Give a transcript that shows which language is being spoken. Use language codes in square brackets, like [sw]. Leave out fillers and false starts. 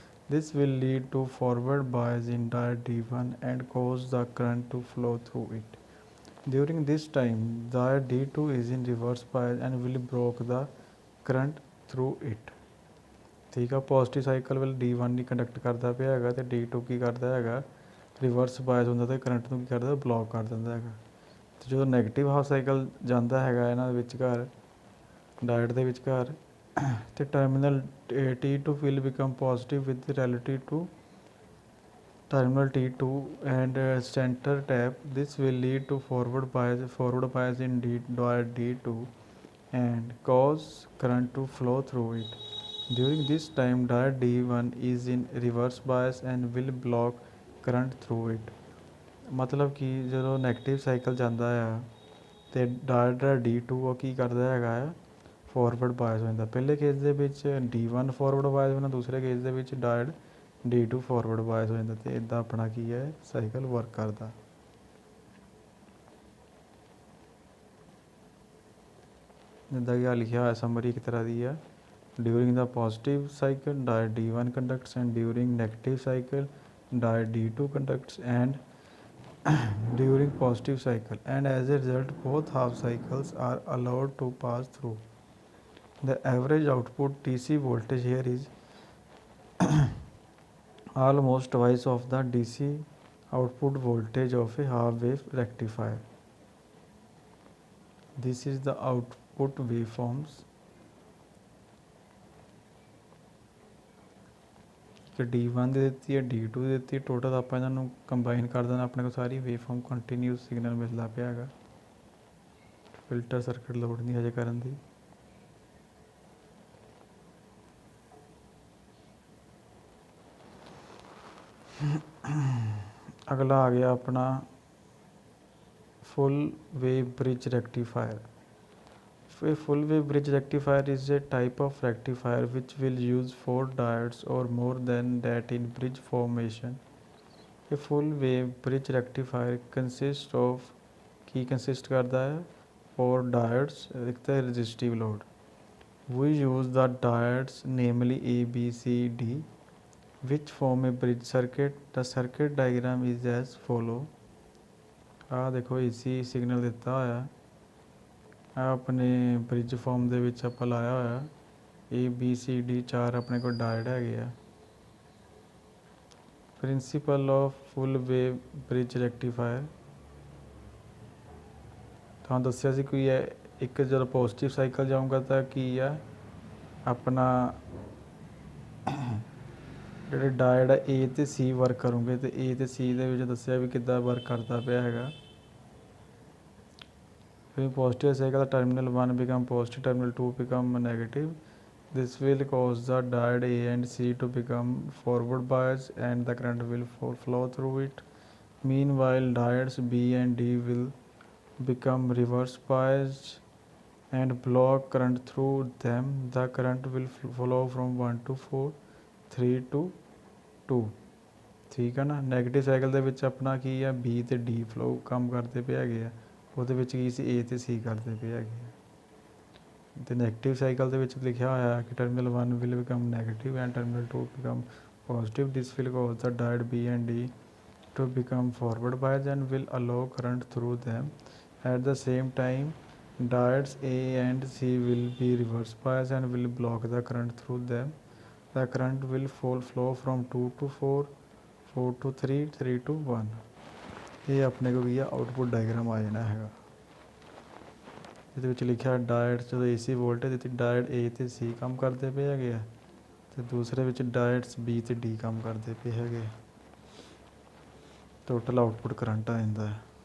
[en] This will lead to forward bias in diode D1 and cause the current to flow through it. During this time, diode D2 is in reverse bias and will block the current through it. [pa] ਠੀਕ ਆ, positive cycle ਵੱਲ D1 ਨਹੀਂ conduct ਕਰਦਾ ਪਿਆ ਹੈਗਾ ਅਤੇ D2 ਕੀ ਕਰਦਾ ਹੈਗਾ, ਰਿਵਰਸ ਬਾਇਸ ਹੁੰਦਾ ਅਤੇ ਕਰੰਟ ਨੂੰ ਕੀ ਕਰਦਾ, ਬਲੌਕ ਕਰ ਦਿੰਦਾ ਹੈਗਾ। ਅਤੇ ਜਦੋਂ ਨੈਗੇਟਿਵ ਹਾਫ ਸਾਈਕਲ ਜਾਂਦਾ ਹੈਗਾ ਇਹਨਾਂ ਦੇ ਵਿਚਕਾਰ, ਡਾਇਟ ਦੇ ਵਿਚਕਾਰ, ਅਤੇ terminal [en] T2 will become positive with relative to terminal T2 and center tap. This will lead to forward bias in diode D2 and cause current to flow through it. During this time, diode D1 is in reverse bias and will block current through it. [pa] ਮਤਲਬ ਕਿ ਜਦੋਂ negative cycle ਜਾਂਦਾ ਆ ਅਤੇ diode D2 ਉਹ ਕੀ ਕਰਦਾ ਹੈਗਾ ਆ, ਫੋਰਵਰਡ ਬਾਇਸ ਹੋ ਜਾਂਦਾ। ਪਹਿਲੇ ਕੇਸ ਦੇ ਵਿੱਚ D1 ਫੋਰਵਰਡ ਬਾਇਸ ਹੋਣਾ, ਦੂਸਰੇ ਕੇਸ ਦੇ ਵਿੱਚ ਡਾਇਡ D2 ਫੋਰਵਰਡ ਬਾਇਸ ਹੋ ਜਾਂਦਾ ਅਤੇ ਇੱਦਾਂ ਆਪਣਾ ਕੀ ਹੈ, ਸਾਈਕਲ ਵਰਕ ਕਰਦਾ। ਜਿੱਦਾਂ ਕਿ ਆ ਲਿਖਿਆ ਹੋਇਆ ਸਮਰੀ ਇੱਕ ਤਰ੍ਹਾਂ ਦੀ ਆ, during ਦਾ positive cycle [en] diode D1 conducts and during negative cycle diode D2 conducts and during positive cycle, and as a result both half cycles are allowed to pass through. The average output DC voltage here is almost twice of the DC output voltage of a half wave rectifier. This is the output waveforms. [pa] ਕਿ D1 ਦੀ ਦਿੱਤੀ ਹੈ, D2 ਦੀ ਦਿੱਤੀ, total ਆਪਾਂ ਇਹਨਾਂ ਨੂੰ combine ਕਰ ਦੇਣਾ, ਆਪਣੇ ਕੋਲ ਸਾਰੀ ਵੇਵਫਾਰਮ ਕੰਟੀਨਿਊਸ ਸਿਗਨਲ ਮਿਲਦਾ ਪਿਆ ਹੈਗਾ। ਫਿਲਟਰ ਸਰਕਟ ਲੋੜ ਨਹੀਂ ਹਜੇ ਕਰਨ ਦੀ। ਅਗਲਾ ਆ ਗਿਆ ਆਪਣਾ ਫੁੱਲ wave bridge ਰੈਕਟੀਫਾਇਰ। [en] A full wave bridge rectifier is a type of rectifier which will use 4 diodes or more than that in bridge formation. A full wave bridge rectifier consists of [hi] करता है [en] 4 diodes [hi] एक तो [en] resistive load. We use the diodes namely A, B, C, D which form a bridge circuit. The circuit diagram is as follow. [pa] देखो AC signal दिता होया ਆਪਣੇ bridge farm ਦੇ ਵਿੱਚ ਆਪਾਂ ਲਾਇਆ ਹੋਇਆ ABCD 4 ਆਪਣੇ ਕੋਲ ਡਾਇਡ ਹੈਗੇ ਆ। Principal of full wave bridge ਰੈਕਟੀਫਾਇਰ ਤੁਹਾਨੂੰ ਦੱਸਿਆ ਸੀ ਕੋਈ ਹੈ, ਇੱਕ ਜਦੋਂ ਪੋਜ਼ਿਟਿਵ ਸਾਈਕਲ ਜਾਊਗਾ ਤਾਂ ਕੀ ਆ ਆਪਣਾ ਜਿਹੜੇ ਡਾਇਡ ਆ A ਅਤੇ C ਵਰਕ ਕਰੂੰਗੇ ਅਤੇ A ਅਤੇ C ਦੇ ਵਿੱਚ ਦੱਸਿਆ ਵੀ ਕਿੱਦਾਂ ਵਰਕ ਕਰਦਾ ਪਿਆ ਹੈਗਾ। [en] When positive cycle, terminal 1 become positive, terminal 2 become negative. This will cause the diode A and C to become forward bias and the current will flow through it. Meanwhile, diodes B and D will become reverse biased and block current through them. The current will flow from 1 to 4, 3 to 2. [pa] ਠੀਕ ਹੈ ਨਾ। Negative cycle ਦੇ ਵਿੱਚ ਆਪਣਾ ਕੀ ਆ, B ਅਤੇ D flow ਕੰਮ ਕਰਦੇ ਪਏ ਹੈਗੇ ਆ, ਉਹਦੇ ਵਿੱਚ ਕੀ ਸੀ A ਅਤੇ C ਕਰਦੇ ਪਏ ਹੈਗੇ ਆ। ਅਤੇ ਨੈਗੇਟਿਵ ਸਾਈਕਲ ਦੇ ਵਿੱਚ ਲਿਖਿਆ ਹੋਇਆ ਕਿ terminal [en] 1 will become negative and terminal 2 become positive. This will cause the diode B and D to become forward biased and will allow current through them. At the same time, diodes A and C will be reverse biased and will block the current through them. The current will flow from 2 to 4, 4 to 3, 3 to 1. [pa] ਇਹ ਆਪਣੇ ਕੋਲ ਕੀ ਆ, output diagram ਆ ਜਾਣਾ ਹੈਗਾ। ਇਹਦੇ ਵਿੱਚ ਲਿਖਿਆ ਡਾਇਡ ਜਦੋਂ AC ਵੋਲਟੇਜ ਦਿੱਤੀ, ਡਾਇਡ A ਅਤੇ C ਕੰਮ ਕਰਦੇ ਪਏ ਹੈਗੇ ਆ ਅਤੇ ਦੂਸਰੇ ਵਿੱਚ ਡਾਇਡਸ B ਅਤੇ D ਕੰਮ ਕਰਦੇ ਪਏ ਹੈਗੇ। ਟੋਟਲ ਆਊਟਪੁੱਟ ਕਰੰਟ ਆ ਜਾਂਦਾ ਹੈ।